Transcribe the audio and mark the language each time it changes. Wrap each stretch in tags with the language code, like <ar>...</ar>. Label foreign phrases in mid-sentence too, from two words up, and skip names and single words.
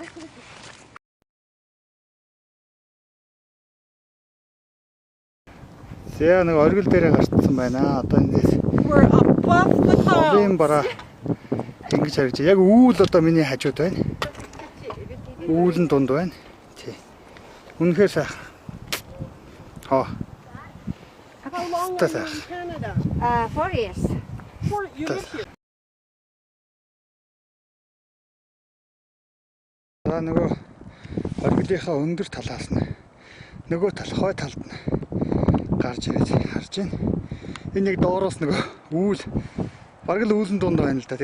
<mn>Зэ нэг оргил дээрээ гарцсан байна. Одоо эндээс бараа ингэж харж яг үүл одоо миний хажууд байна. Үүлэн дунд байна. Тий. Үнэхээр сайхан.</mn> <en>How long are you in Canada? 4 years. You live here?</en> <mn>Нөгөө оргилынхаа өндөр талаас нь нөгөө тал хой талд нь гарч ирээд харж байна. Энэ нэг доороос нөгөө үүл бараг л үүлэн дунд байна л да.</mn>